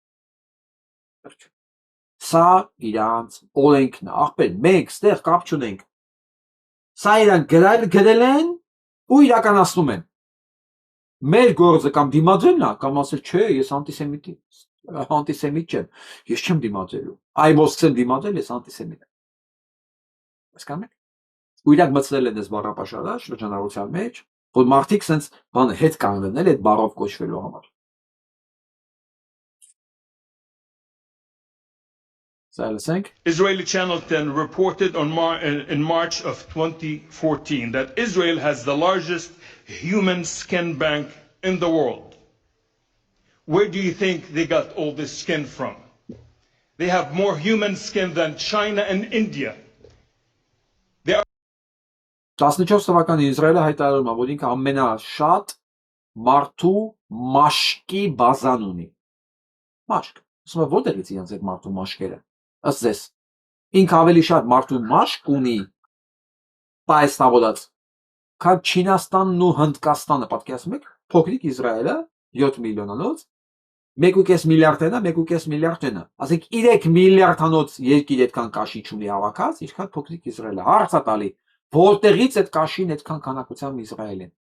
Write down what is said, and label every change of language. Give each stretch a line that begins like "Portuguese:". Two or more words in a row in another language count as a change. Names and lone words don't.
Armenian: Սա իրանց օրենքն է, ախպեր, մենք ստեղ կապ չունենք։ Սա իրանք գրել են ու իրականացնում են։ Մեր գործը կամ դիմադրելն է, կամ ասել, չէ, ես անտիսեմիտ չեմ, ես չեմ դիմադրելու։ Այ ոսկսեմ դիմադրել, ես անտիսեմիտ եմ։ Հասկանու՞մ եք։ Ու իրանք մտցրել են այս բառապաշարը շրջանառության մեջ, որ մարդիկ սենց բանը հետ կանգնեն այդ բառով կոչվելու համար։
English: Israeli Channel 10 reported in March of 2014 that Israel has the largest human skin bank in the world. Where do you think they got all this skin from? They have more human skin than China and India.
Armenian: 14 թվականի Իսրայելը հայտարարում է, որ ինքը ամենաշատ մարդու մաշկի բազան ունի։ Մաշկ։ Ասում է, որտեղից իրենց այդ մարդու մաշկերը։ Ըստ ձեզ, ինքը ավելի շատ մարդու մաշկ ունի պայստավորած, քան Չինաստանն ու Հնդկաստանը, պատկերացնում եք, փոքրիկ Իսրայելը 7 միլիոնանոց, 1.5 միլիարդենա, 1.5 միլիարդենա, ասենք 3 միլիարդանոց երկիր այդքան կաշի չունի հավաքած, ինչքան փոքրիկ Իսրայելը, հարց է տալի, որտեղից այդ կաշին այդքան քանակությամբ Իսրայել են։